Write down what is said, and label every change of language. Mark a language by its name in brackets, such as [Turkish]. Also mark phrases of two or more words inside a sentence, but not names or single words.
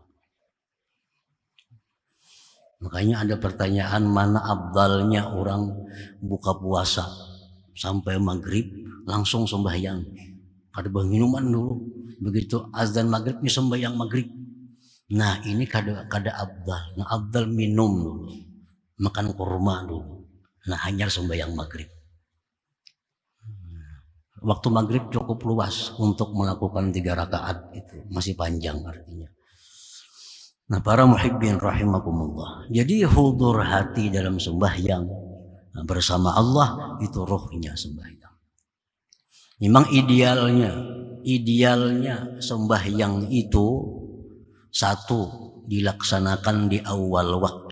[Indonesian] Makanya ada pertanyaan, mana abdalnya orang buka puasa sampai maghrib langsung sembahyang. Ada minuman dulu, begitu azan maghribnya sembahyang maghrib. [Banjar] Nah, ini kada abdal. Nah, abdal minum dulu. [Indonesian] makan kurma dulu. Nah, hanya sembahyang maghrib. Waktu maghrib cukup luas untuk melakukan 3 rakaat itu, masih panjang artinya. Nah, para muhibbin rahimakumullah. Jadi hudur hati dalam sembahyang bersama Allah itu rohnya sembahyang. Memang idealnya sembahyang itu satu dilaksanakan di awal waktu.